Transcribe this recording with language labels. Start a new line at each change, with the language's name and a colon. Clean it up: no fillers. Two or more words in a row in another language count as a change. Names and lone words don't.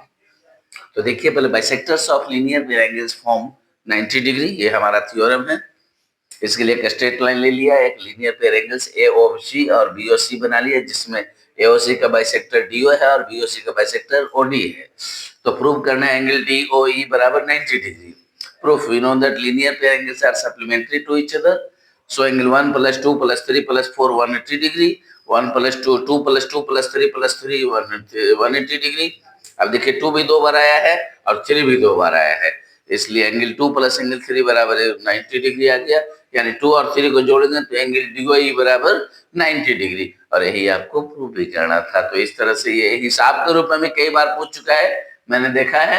Hindi: तो देखिए पहले
English: bisectors of linear pair angles form 90 degree,
Hindi: ये हमारा थ्योरम है। इसके लिए एक
English: straight line
Hindi: ले लिया, एक
English: linear pair angles
Hindi: AOC और BOC बना लिया, जिसमें AOC का बाइसेक्टर DO है और BOC का बाइसेक्टर OD है। तो प्रूव करना है एंगल DOE बराबर 90 डिग्री।
English: proof. We know that linear pair angles are supplementary to each other. So angle 1 plus 2 plus 3 plus 4 180 degree, 1 plus 2 2 plus 2 plus 3 plus 3 180 डिग्री.
Hindi: अब देखिए 2 भी 2 बार आया है और 3 भी 2 बार आया है, इसलिए
English: angle 2 plus angle 3
Hindi: बराबर 90 डिग्री आ गया. यानी 2 और 3 को जोड़ेंगे तो एंगल DOI बराबर 90 डिग्री, और यही आपको प्रूव भी करना था. तो इस तरह से ये हिसाब के रूप में कई बार पूछ चुका है, मैंने देखा है.